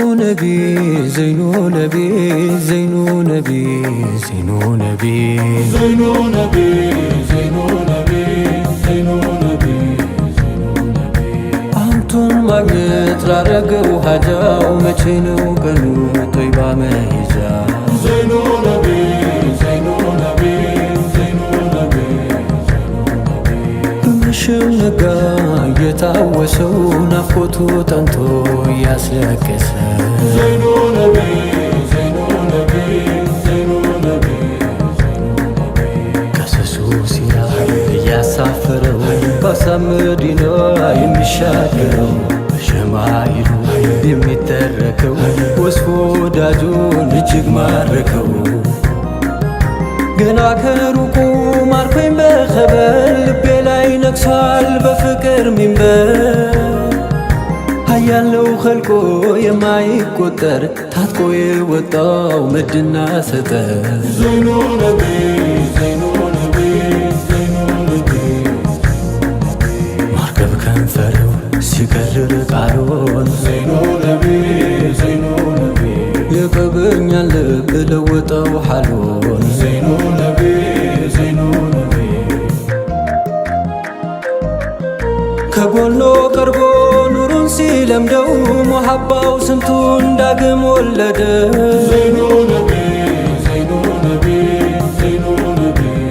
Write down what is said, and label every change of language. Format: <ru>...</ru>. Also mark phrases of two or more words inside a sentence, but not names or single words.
<ar>نبي زين نبي زين نبي زين نبي زين نبي زين نبي زين نبي</ar> <am>አንቱን ማግኘት ላረገው ሀጃው መቼ ነው ቀኑ ጦይባ መሄጃ</am> <ar>زين نبي زين نبي زين نبي</ar> <am>በመሸው ነጋ የታወሰው ናፍቆቱ ጠንቶ ያስለቀሰ</am> <ar>زين نبي زين نبي زين نبي</ar> <am>ከሰሱ ሲራ እያሳፈረው ባሳም መዲና የሚሻገረው በሸማይሉ የሚተረከው ወስፎ ወዳጁን እጅግ ማረከው ገና ከሩቁ ማርኮኝ በኸበር ልቤ ላይ ነግሷል በፍቅር ሚንበር ሀያለው ኸልቆ የማይቆጠር ታጥቆ የወጣው መድና ሰጠር</am> <ar>زين نبي زين نبي زين نبي</ar> <am>ማርገብ ከንፈረው ሲቀርር ቃሎን</am> <ar>زين نبي زين نبي</ar> <am>የቀበኛን ልብ ለወጠው ሓሎን</am> <ar>زين نبي زين نبي</ar> <am>ከጎኖ ቀርቦ ኑሩን ሲለምደው ሙሐባው ስንቱን ዳግም ወለደ</am> <ar>زين نبي زين نبي زين نبي</ar>